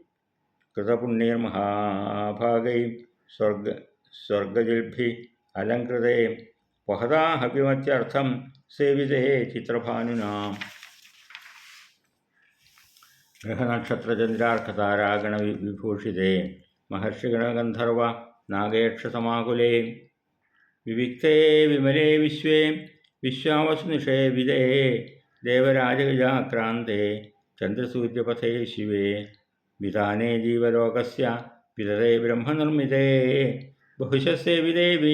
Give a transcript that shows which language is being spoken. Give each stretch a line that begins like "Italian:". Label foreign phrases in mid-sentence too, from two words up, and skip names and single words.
Sanskrit: कृतपुण्यैर्महाभागैः स्वर्गजिल्भिः अलङ्कृतैः वहदाः विमत्यर्थं सेविते चित्रभानुना ग्रहनक्षत्रचन्द्रार्कतारागणविभूषिते महर्षिगणगन्धर्व നാഗേക്ഷസമാകുലേ വിവിക്തേ വിമലേ വിശ്വേ വിശ്വാവസുനിഷേവിതേ ദേവരാജഗജാക്രാന്തേ ചന്ദ്രസൂര്യപഥേ ശിവേ വിധാനേ ജീവലോകസ്യ വിതതേ ബ്രഹ്മനിർമ്മിതേ ബഹുശസ്സേവിതേ